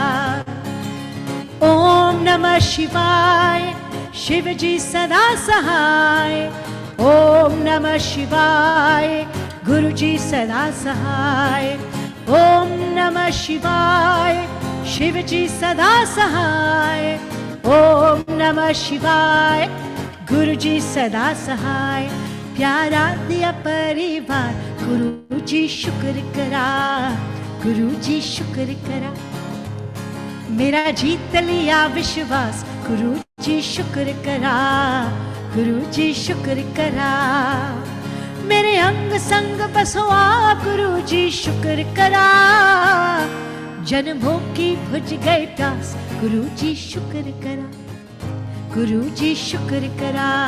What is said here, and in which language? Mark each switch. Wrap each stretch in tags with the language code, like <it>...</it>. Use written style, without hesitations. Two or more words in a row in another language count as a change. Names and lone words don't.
<hi>ओम नमः शिवाय, शिव जी सदा सहाय, ओम नमः शिवाय, गुरु जी सदा सहाय, ओम नमः शिवाय, शिव जी सदा सहाय, ओम नमः शिवाय, गुरु जी सदा सहाय,</hi> <pa>ਪਿਆਰਾ ਦਿਆ ਪਰਿਵਾਰ ਗੁਰੂ ਜੀ ਸ਼ੁਕਰ ਕਰਾ, ਗੁਰੂ ਜੀ ਸ਼ੁਕਰ ਕਰਾ, ਮੇਰਾ ਜਿੱਤ ਲਿਆ ਵਿਸ਼ਵਾਸ ਗੁਰੂ ਜੀ ਸ਼ੁਕਰ ਕਰਾ, ਗੁਰੂ ਜੀ ਸ਼ੁਕਰ ਕਰਾ, ਮੇਰੇ ਅੰਗ ਸੰਗ ਬਸੋ ਆਪ ਗੁਰੂ ਜੀ ਸ਼ੁਕਰ ਕਰਾ, ਜਨਮੋਂ ਕੀ ਬੁਝ ਗਈ ਪਿਆਸ ਗੁਰੂ ਜੀ ਸ਼ੁਕਰ ਕਰਾ, ਗੁਰੂ ਜੀ ਸ਼ੁਕਰ ਕਰਾ,</pa>